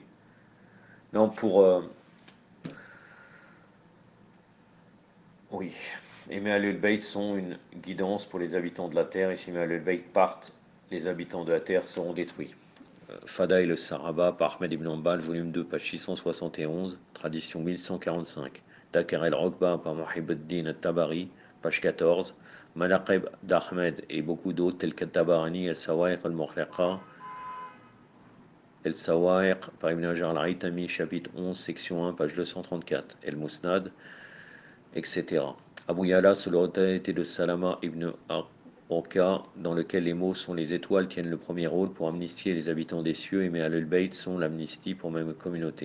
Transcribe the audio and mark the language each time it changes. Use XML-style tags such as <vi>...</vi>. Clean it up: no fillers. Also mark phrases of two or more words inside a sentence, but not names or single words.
<fr>Non, oui. Et mes Ahlul Bayt sont une guidance pour les habitants de la terre, et si mes Ahlul Bayt partent, les habitants de la terre seront détruits. Fadaïl le Saraba par Ahmed ibn Hanbal, volume 2, page 671, tradition 1145. Takar el-Rokba par Muhibbuddin al-Tabari, page 14. Manaqib d'Ahmed et beaucoup d'autres tels que Tabarani, El-Sawaiq al-Mukhliqa, El-Sawaiq par Ibn Hajar al-Haytami, chapitre 11, section 1, page 234. El-Musnad, etc. Abu Yala sous l'autorité de Salama ibn Oka, dans lequel les mots sont les étoiles tiennent le premier rôle pour amnistier les habitants des cieux et mes Ahlul Bayt sont l'amnistie pour même communauté.</fr>